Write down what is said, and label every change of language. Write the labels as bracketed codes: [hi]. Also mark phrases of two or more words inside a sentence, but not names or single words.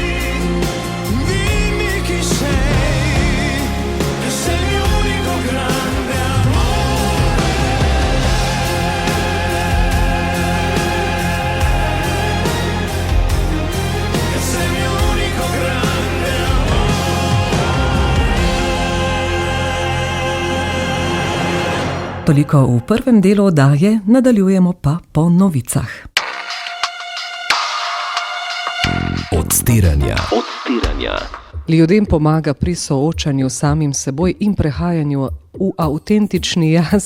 [it] Dimmi chi sei, che sei il mio unico grande amore. Che sei il mio unico grande [sl] Toliko v prvem delu oddaje, nadaljujemo pa po novicah. Odstiranja. Ljudem pomaga pri soočanju s samim seboj in prehajanju v avtentični jaz.